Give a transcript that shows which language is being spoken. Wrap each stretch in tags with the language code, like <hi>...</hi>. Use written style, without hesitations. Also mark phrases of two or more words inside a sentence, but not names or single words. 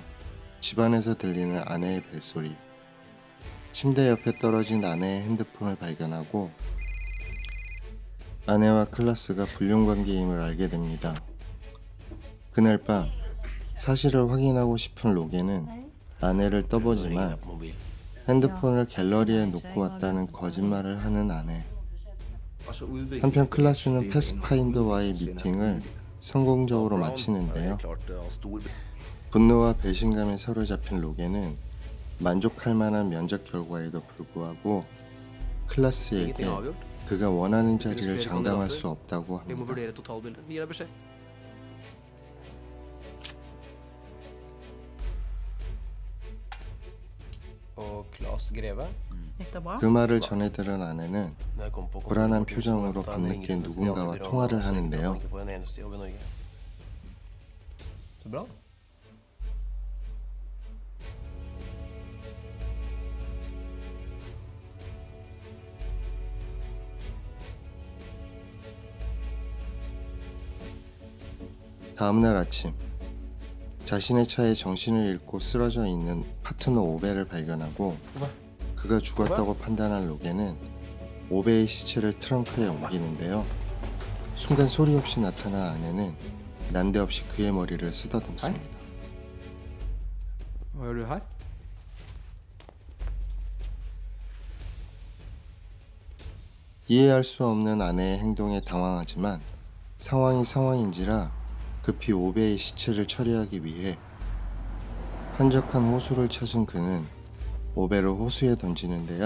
<ko>집안에서 들리는 아내의 벨소리. 침대 옆에 떨어진 아내의 핸드폰을 발견하고 아내와 클라스가 불륜관계임을 알게 됩니다. 그날 밤 사실을 확인하고 싶은 로게는 아내를 떠보지만 핸드폰을 갤러리에 놓고 왔다는 거짓말을 하는 아내.</ko> <da>Og så udviklede</da> <ko>한편 클라스는 패스파인더와의 미팅을 성공적으로 마치는데요. 분노와 배신감에 사로잡힌 로게는 만족할 만한 면접 결과에도 불구하고 클라스에게 그가 원하는 자리를 장담할 수 없다고</ko> <no>Vi må</no> <ko>합니다.</ko> <no>vurdere totalbildet. Vi gir deg beskjed. Og Claes Greve? Gikk det bra?</no> <ko>그 말을 전해 들은 아내는</ko> <no>Når jeg kom på</no> <ko>불안한</ko> <no>kontoret,</no> <ko>표정으로</ko> <no>så hadde jeg</no> <ko>밤늦게</ko> <no>ringt til de</no> <ko>누군가와</ko> <no>andre</no> <ko>통화를</ko> <no>byråene og sagt at</no> <ko>하는데요.</ko> <no>han ikke får en eneste jobb i Norge. Så bra.</no> <ko>다음날 아침 자신의 차에 정신을 잃고 쓰러져 있는 파트너 오베를 발견하고 그가 죽었다고 판단한 로게는 오베의 시체를 트렁크에 옮기는데요. 순간 소리 없이 나타난 아내는 난데없이 그의 머리를 쓰다듬습니다.</ko> <no>Hva gjør du her?</no> <ko>이해할 수 없는 아내의 행동에 당황하지만 상황이 상황인지라 급히 오베의 시체를 처리하기 위해 한적한 호수를 찾은 그는 오베를 호수에 던지는데요.</ko>